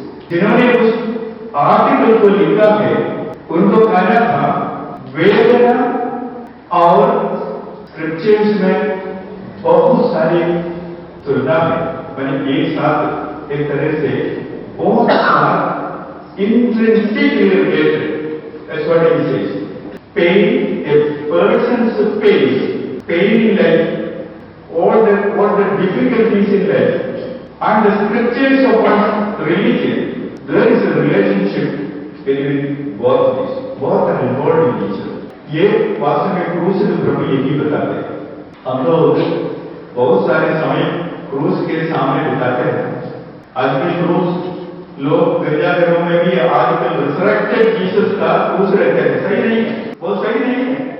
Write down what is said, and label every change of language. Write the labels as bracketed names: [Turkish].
[Hindi] जिन्होंने उस आर्टिकल को लिखा है उनको कहना था वेदना और स्क्रिप्चर्स में बहुत सारी तुलना है, मैंने एक साथ एक तरह से बहुत सारा [English] intrinsically related. That's what he says. Pain, a person's pain in life, all the difficulties in life, and the scriptures of one's religion, there is a relationship between both of these. Both are involved in each other. [Hindi] ये वास्तव में क्रूस में प्रभु यही बताते हैं। हम लोग बहुत सारे समय क्रूस के सामने बिताते हैं। आज भी क्रूस लोग गिरजाघरों में भी आजकल रिसरेक्टेड जीसस का क्रूस रहते हैं, सही नहीं है, वो सही नहीं है।